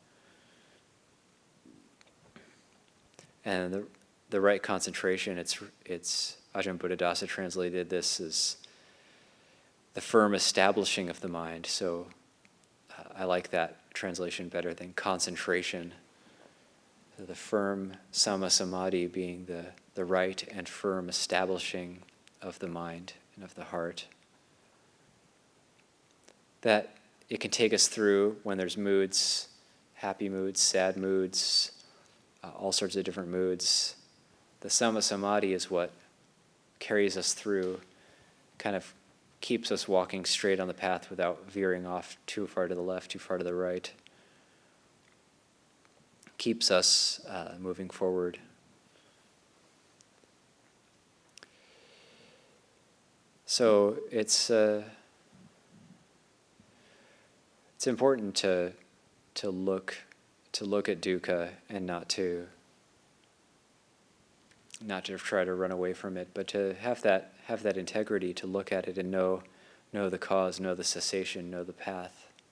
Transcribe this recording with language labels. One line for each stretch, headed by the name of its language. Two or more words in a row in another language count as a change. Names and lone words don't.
English: And the right concentration, it's Ajahn Buddhadasa translated this as the firm establishing of the mind. So I like that translation better than concentration. So the firm
Pali: sama samadhi
English: being the right and firm establishing of the mind and of the heart. That it can take us through when there's moods, happy moods, sad moods, all sorts of different moods. The
Pali: sama samadhi
English: is what carries us through, kind of keeps us walking straight on the path without veering off too far to the left, too far to the right. Keeps us moving forward. So it's important to look at dukkha and not to try to run away from it, but to have that integrity to look at it and know the cause, know the cessation, know the path.